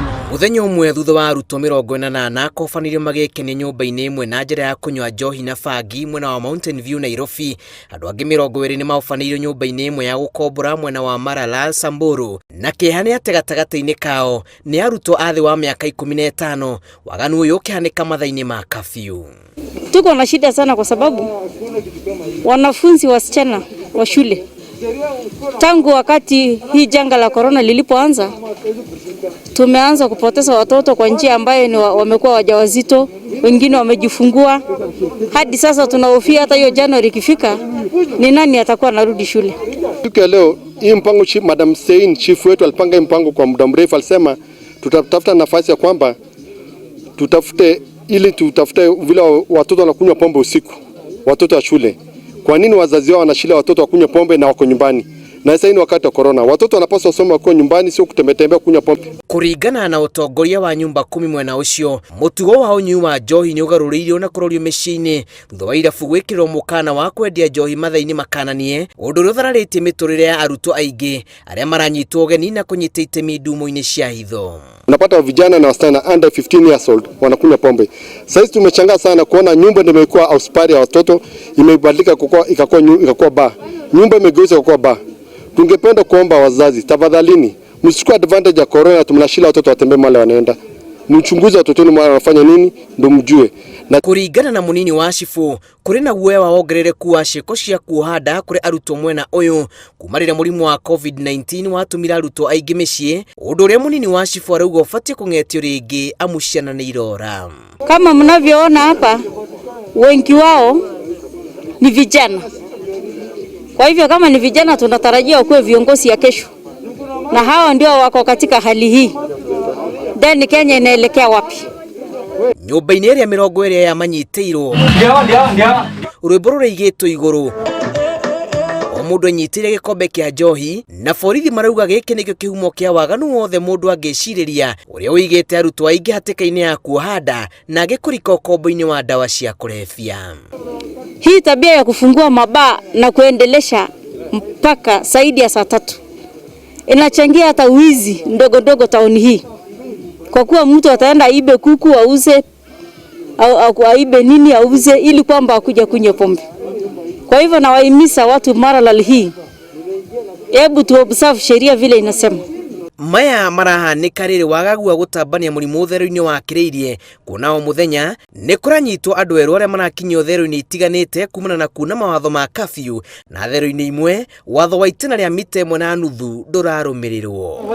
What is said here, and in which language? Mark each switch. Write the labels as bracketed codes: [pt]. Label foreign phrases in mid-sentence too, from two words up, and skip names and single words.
[ki] Muthenya umwe thutha wa arutwo 48 kobanirio magĩkenia nyũmba-inĩ imwe na njĩra ya kũnyua njohi na bangi mwena wa Mountain View Nairobi. Andũ angĩ 20 nĩ maũbanirio nyũmba-inĩ imwe ya gũkombora mwena wa Maralal Samburu. Na kĩeha nĩ atĩ gatagatĩ-inĩ kao nĩ arutwo a thĩ wa mĩaka 15. Waganu ũyũ ũkĩhanĩka mathaa-inĩ ma curfew. [sw] Tuko na shida sana kwa sababu wanafunzi wasichana wa shule tangu wakati hii janga la corona lilipoanza tumeanza kupoteza watoto kwa njia ambayo ni wamekuwa wajawazito, wengine wamejifungua. Hadi sasa tunahofia hata hiyo Januari ikifika ni nani atakuwa anarudi shule. Siku ya leo hii mpango Madam Sein chief wetu alipanga mpango kwa muda mrefu, alisema tutatafuta nafasi ya kwamba tutafute vile watoto wanakunywa pombe usiku, watoto wa shule. Kwa nini wazazi wao wanashikilia watoto wakunywa pombe na wako nyumbani? Na sasa ni wakati wa corona. Watoto wanapaswa kusoma kwa nyumbani, sio kutembea kunywa pombe. [ki] Kuringana na utongoria wa nyumba 10 mwena ucio, mutugo wa unyi wa njohi ni ugaruririo na kurorio mĩciĩ-inĩ thutha wa irabu gwĩkĩrwo mũkana wa kwendia njohi mathaa-inĩ makananie, ũndũ ũrĩa ũthararĩtie mĩtũrĩre ya arutwo aingĩ arĩa maranyitwo ũgeni na kũnyita itemi ndumo-inĩ cia hitho. [sw] Unapata vijana na wasichana [en] under 15 years old [sw] wanakunywa pombe. Sasa tumechangaa sana kuona nyumba ndio imekuwa hospitali ya watoto, imebadilika ikakuwa bar. Nyumba imegeuzwa ikakuwa bar. Tungependa kuomba wazazi, tafadhalini msichukue advantage ya corona tumnashila watoto watembee mahali wanaenda. Mchunguze watoto wenu wanafanya nini ndio mjue. [ki] Na kuringana na munini wa cifu kuri na guoya wa wongerereku wa ciĩko cia kuohanda kuri arutwo mwena uyu kumarĩra mũrimũ wa COVID-19 watumira arutwo aingĩ mĩciĩ, ũndũ ũrĩa munini wa cifu arauga ũbatie kũng'etio rĩngĩ amu ciana nĩ irora. [sw] Kama mnavyoona hapa wengi wao ni vijana. Kwa hivyo kama ni vijana tunatarajia kuwe viongozi ya kesho. Na hawa ndio wako katika hali hii. Then Kenya inaelekea wapi? [ki] Nyũmba-inĩ ĩrĩa 20 ya manyitĩirwo. Rwĩmbo rũraigĩtwo igũrũ. O mũndũ anyitĩire gĩkombe kĩa njohi na borithi marauga gĩkĩ nĩkĩo kĩhumo kĩa waganu wothe mũndũ angĩcirĩria ũrĩa ũigĩte arutwo aingĩ hatĩka-inĩ ya kuohanda na agĩkũrika ũkombo-inĩ wa dawa cia kũrebia. [sw] Hii tabia ya kufungua mabaa na kuendelesha mpaka zaidi ya saa 3 inachangia hata wizi ndogo tauni hii. Kwa kuwa mtu ataenda aibe kuku auze au aibe nini auze ili kwamba akuja kunywa pombe. Kwa hivyo nawahimiza watu Maralal hii, hebu tu observe sheria vile inasema. [ki] Maya marahanĩka rĩrĩ wagagu wa gũtambania mũrimũ ũtherũ-inĩ wakĩrĩirie kuona o mũthenya nĩ kũranyitwo andũ erũ arĩa marakinyio therũ-inĩ itiganĩte kumana na kuna mawatho ma curfew na therũ-inĩ imwe watho wa itĩna rĩa mita 1.5 ndũrarũmĩrĩrwo.